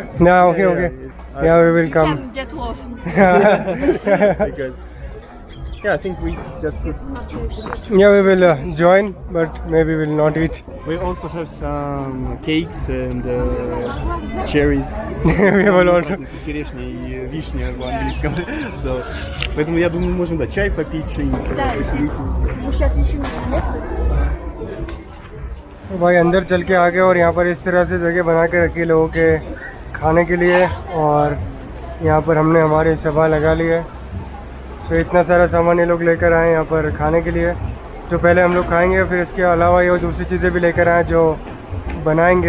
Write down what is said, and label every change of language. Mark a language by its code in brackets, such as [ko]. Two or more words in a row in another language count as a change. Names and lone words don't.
[en] No, okay. Yeah, we will You come. can get lost. Because yeah, I think we just could. Yeah, we will join, but maybe we'll not eat. We also have some cakes and cherries. We will order. [ru] Черешня и вишня в английском. So, поэтому я думаю, можем чай попить, что-нибудь посидеть вместе. Мы сейчас ищем место. [hi] तो भाई अंदर चल के आ गए और यहाँ पर इस तरह से जगह बना के रखी लोगों के खाने के लिए, और यहाँ पर हमने हमारे सभा लगा ली है। तो इतना सारा सामान ये लोग लेकर आए यहाँ पर खाने के लिए, जो पहले हम लोग खाएंगे, फिर इसके अलावा ये दूसरी चीज़ें भी लेकर आए जो बनाएंगे।